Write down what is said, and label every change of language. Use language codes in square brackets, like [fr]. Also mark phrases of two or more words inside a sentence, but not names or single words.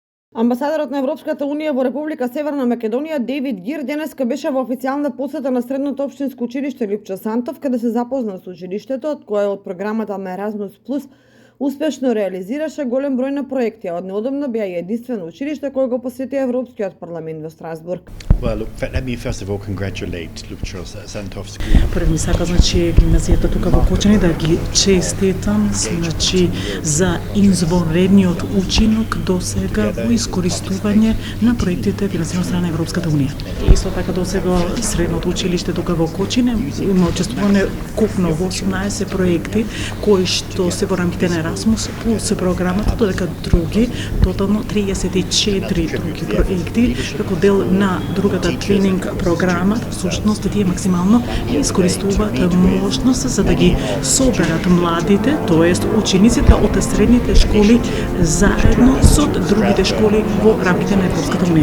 [mk] Амбасадорот на Европската Унија во Република Северна Македонија Дејвид Гир денеска беше во официјална посета на Средното општинско училиште Лјупчо Сантов, каде се запозна со училиштето, од кое од програмата на Еразмус Плюс успешно реализираше голем број на проекти, а од неодамна беа и единствено училиште кое го посети Европскиот парламент во Страсбург. [en] Well, look, let me first of all congratulate Ljubica Santovski. [mk] Прво ми сака гимназијата тука во Кочани да ги честитам за извонредниот учинок до сега во искористување на проектите финансирани од страна на Европската Унија. Исто така до сега средното училиште тука во Кочани има учествуване купно во 18 проекти кои што се во рамките на Еразмус плюс програмата, додека други, тотално 34 други проекти како дел на другата тренинг програма, всушност тие максимално искористуваат можност за да ги соберат младите, тоест учениците од средните школи заедно со другите школи во рамките на Европската Унија.